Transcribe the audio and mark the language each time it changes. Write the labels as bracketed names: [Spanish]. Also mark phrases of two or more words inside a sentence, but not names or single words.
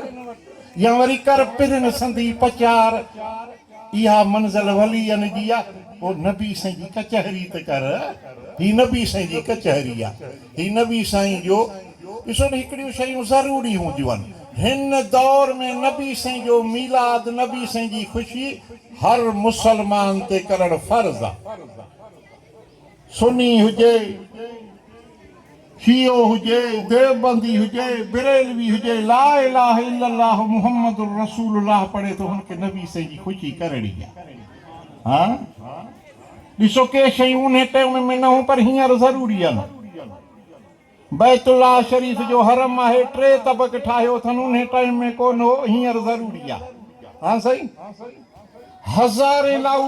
[Sindhi] या वरी कर पिरनि संदी पचार इहा मंज़िल वलीअनि जी आहे पोइ नबी साईं जी कचहरी त कर ही नबी साईं जी कचहरी आहे ही नबी साईं जो ॾिसो न हिकिड़ियूं शयूं ज़रूरी हूंदियूं आहिनि हिन दौर में नबी साईं जो मीलाद नबी साईं जी ख़ुशी हर मुसलमान ते करणु फर्ज़ आहे सुन्नी हुजे शियो हुजे देवबंदी हुजे बिरेलवी हुजे [Arabic] لا إله إلا الله محمد رسول الله [Sindhi] पढ़े तो हुनखे नबी साईं जी ख़ुशी करणी आहे हाँ ॾिसो के शयूं उन टाइम में न हो पर हींअर ज़रूरी आहे बैतुल्लाह शरीफ़ जो हरम आहे 3 तबक ठाहियो अथनि उन टाइम में कोन हो हींअर ज़रूरी आहे हाँ सही हज़ारे लाउड